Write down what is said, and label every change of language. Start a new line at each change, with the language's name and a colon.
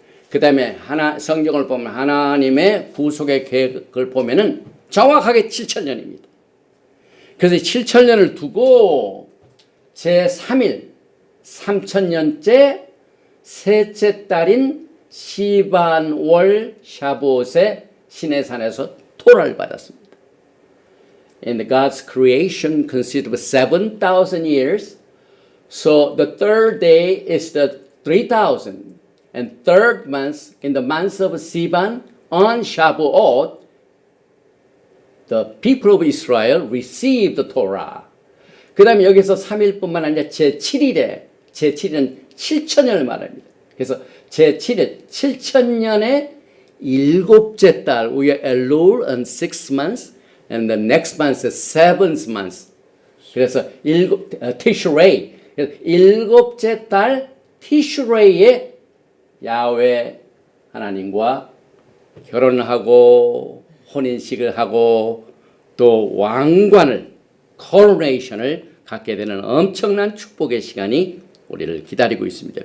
Korean: 그 다음에 성경을 보면 하나님의 구속의 계획을 보면은 정확하게 7천년입니다. 그래서 7천년을 두고 제3일 3천년째 셋째 달인 시반월 샤부옷에 시내산에서 토라를 받았습니다.
English: And God's creation consists of 7,000 years. So the third day is the 3,000. And third month, in the month of Sivan, on Shavuot, the people of Israel received the Torah.
Korean: 그 다음에 여기서 3일뿐만 아니라 제7일은 7천년을 말합니다. 그래서 제7일, 7천년의 일곱째 달,
English: we are Elul on 6 months, and the next month is 7th month.
Korean: 그래서 티슈레이, 일곱째 달 티슈레이에 야훼 하나님과 결혼을 하고 혼인식을 하고 또 왕관을 코로네이션을 갖게 되는 엄청난 축복의 시간이 우리를 기다리고 있습니다.